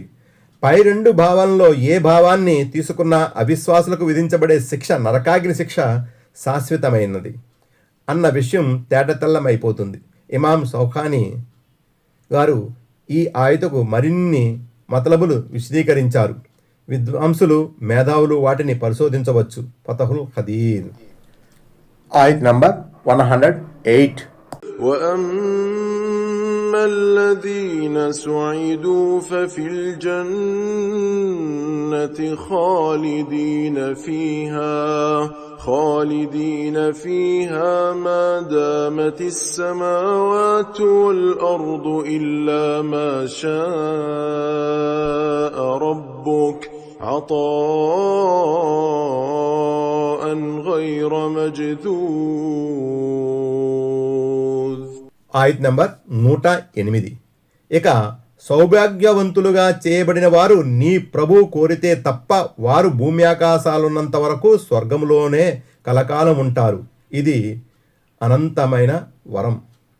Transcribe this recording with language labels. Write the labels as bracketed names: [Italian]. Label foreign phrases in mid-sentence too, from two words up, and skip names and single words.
[Telugu] పై రెండు భావాలలో ఏ భావాన్ని తీసుకున్నా అవిశ్వాసులకు విధించబడే శిక్ష నరకాగ్ని శిక్ష శాశ్వతమైనది అన్న విషయం తేటతెల్లమైపోతుంది. ఇమాం సౌఖానీ గారు ఈ ఆయతకు మరిన్ని మతలబులు విశదీకరించారు. విద్వాంసులు మేధావులు వాటిని పరిశోధించవచ్చు. ఫతహుల్ ఖదీర్. ఆయత నంబర్ 108. [Arabic] وأما الذين سعدوا ففي الجنة خالدين فيها ما دامت السماوات والأرض إلا ما شاء ربك عطاء غير مجذوذ. [Telugu] ఆయత్ నంబర్ 108. ఇక సౌభాగ్యవంతులుగా చేయబడిన వారు నీ ప్రభు కోరితే తప్ప వారు భూమి ఆకాశాలున్నంత వరకు స్వర్గంలోనే కలకాలం ఉంటారు. ఇది అనంతమైన వరం.